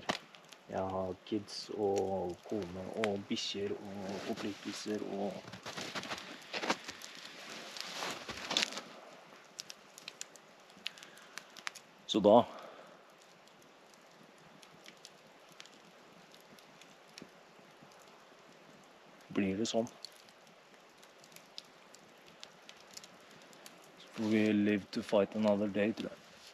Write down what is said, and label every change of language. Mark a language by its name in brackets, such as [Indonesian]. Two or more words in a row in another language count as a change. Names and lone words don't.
[Norwegian] Jeg har kids og kone og bikkjer og forpliktelser og så da blir det sånn. Så får vi [English] live to fight another day, [Norwegian] tror jeg.